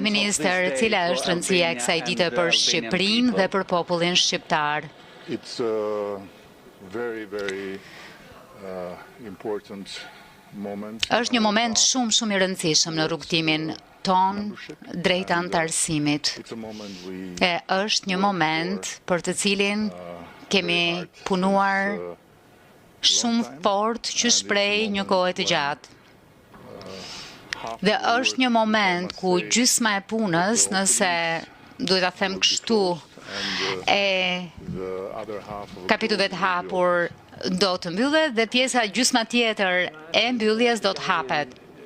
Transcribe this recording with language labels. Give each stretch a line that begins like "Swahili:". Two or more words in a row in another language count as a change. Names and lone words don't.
Albanian: Kryeministër, cila është rëndësia e kësaj dite për Shqipërinë dhe për popullin shqiptar?
English: It's a very important moment.
Albanian: Është një moment shumë i rëndësishëm në rrugtimin ton drejt antarësimit. E është një moment për të cilin kemi punuar shumë fort që shpreh një kohë të gjatë. Dhe është një moment ku gjysma e punës, nëse duhet ta them kështu, e kapitujve të hapur do të mbyllet dhe gjysma tjetër e mbylljes do të hapet.